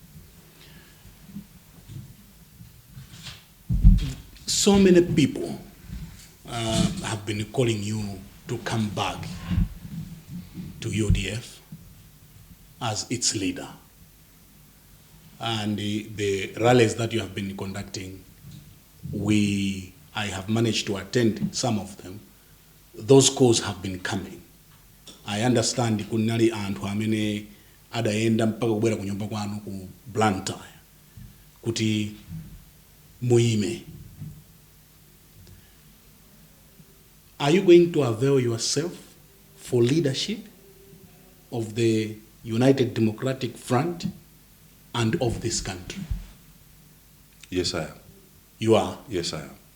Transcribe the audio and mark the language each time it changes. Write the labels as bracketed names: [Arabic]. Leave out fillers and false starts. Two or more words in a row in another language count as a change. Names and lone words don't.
[English] So many people have been calling you to come back to UDF as its leader. and the rallies that you have been conducting, I have managed to attend some of them. Those calls have been coming. I understand [Nyanja] kunali anthu amene adaenda mpaka kubwera ku nyumba kwanu ku Banda kuti muime. [English] Are you going to avail yourself for leadership of the United Democratic Front and of this country? Yes, I am. You are? Yes, I am.